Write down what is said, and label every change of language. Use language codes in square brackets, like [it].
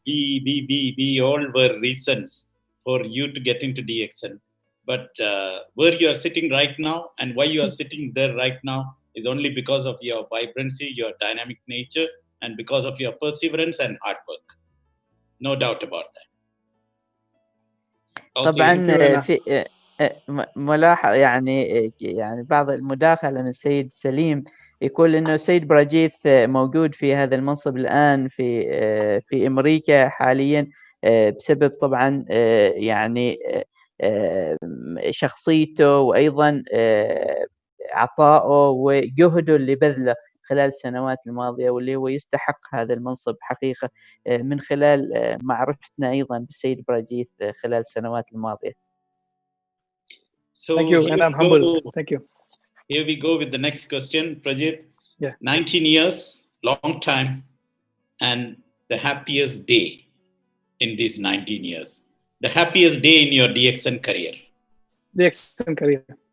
[en] we all were reasons for you to get into DXN. But where you are sitting right now and why you are sitting there right now is only because of your vibrancy, your dynamic nature, and because of your perseverance and hard work. No doubt about that. [ar] طبعا في ملاحظة يعني بعض المداخلة من السيد سليم يقول انه السيد براجيث موجود في هذا المنصب الان في امريكا حاليا بسبب طبعا يعني شخصيته وايضا عطائه وجهده اللي بذله خلال السنوات الماضية، واللي هو يستحق هذا المنصب حقيقة من خلال معرفتنا أيضا بالسيد براجيث خلال السنوات الماضية. [en] So thank you, and I'm humbled. Thank you. Here we go with the next question, Prajith. Yeah. 19 years, long time, and the happiest day in these 19 years. The happiest day in your DXN career. DXN career.